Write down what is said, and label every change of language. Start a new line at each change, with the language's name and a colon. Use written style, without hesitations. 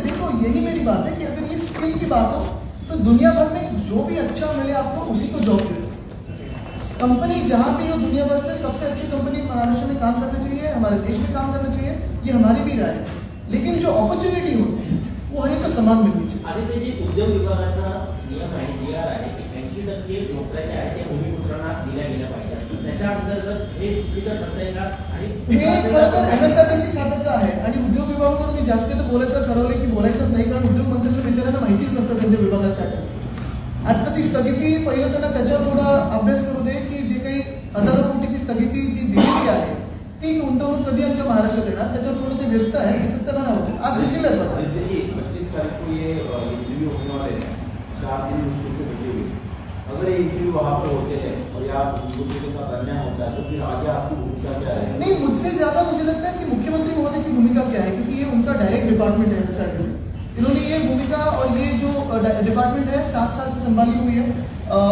Hindi: देखो यही मेरी बात है कि अगर ये स्किल की बात हो तो दुनिया भर में जो भी अच्छा मिले आपको उसी को जॉब दे। कंपनी जहाँ भी हो दुनिया भर से, सबसे अच्छी कंपनी महाराष्ट्र में काम करना चाहिए, हमारे देश में काम करना चाहिए, ये हमारी भी राय है। लेकिन जो अपॉर्च्युनिटी होती है वो हर एक को समान मिलनी चाहिए।
Marathi: आदित्य जी, उद्योग विभागाचा नियम आहे, GR आहे, 80% नोकऱ्या ज्या आहेत त्या भूमिपुत्रांना दिल्या गेल्या पाहिजेत। त्याच्या अंतर्गत हे चुकीचं ठरतंय का? आणि हे खरं तर MSRDC खात्याचं आहे आणि उद्योग विभागावर मी जास्त तर बोलायचं ठरवलं की बोलायचंच नाही, कारण उद्योग मंत्र्यांना विचारायला माहितीच नसतं त्यांच्या विभागात काय चालतं। आता ती स्थगिती पहिलं त्यांना त्याच्यावर थोडा अभ्यास करू दे की जे काही हजारो कोटीची स्थगिती जी दिलेली आहे ती गुंतवणूक कधी आमच्या महाराष्ट्रात येणार, त्याच्यावर थोडं ते व्यस्त आहे, त्याच्यात त्यांना नव्हतं। आज दिल्लीला जातो।
Hindi: 4 दिन मुश्किल से बचे हुए। अगर ये इंटरव्यू वहाँ पर होते हैं और या दूसरे के साथ अन्याय होता है तो फिर आगे आपकी भूमिका क्या है? नहीं, मुझसे ज्यादा मुझे लगता है कि मुख्यमंत्री महोदय की भूमिका क्या है, क्योंकि ये उनका डायरेक्ट डिपार्टमेंट है एमएसआरडीसी। इन्होंने ये भूमिका और ये जो डिपार्टमेंट है 7 साल से संभाली हुई है।